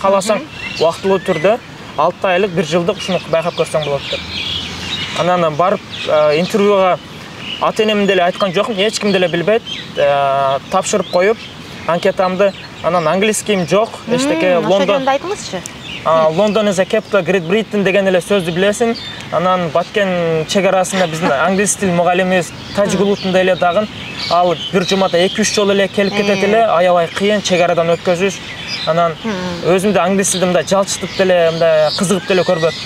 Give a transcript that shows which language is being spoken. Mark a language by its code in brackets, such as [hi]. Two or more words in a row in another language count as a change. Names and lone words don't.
[ky] Кааласаң убактылуу түрдө 6 айлык, 1 жылдык ушуну байкап көрсөң болот деп. Анан барып интервьюга ата-энем деле айткан жокмун, эч ким деле билбейт. Тапшырып коюп анкетамды, анан англискийим жок, эчтеке Лондон. Ошондо айтыңызчы. [en] London is a capital Great Britain [ky] деген эле сөздү билесиң. Анан Баткен чек арасында биздин англис тил мугалимибиз Тажик улутунда эле дагы ал бир жумада 2-3 жолу эле келип кетет эле, аябай кыйын чек арадан өткөзүш. Анан өзүмдү англис тилди мындай жалчытып деле, мындай кызыгып деле көрбөптүм.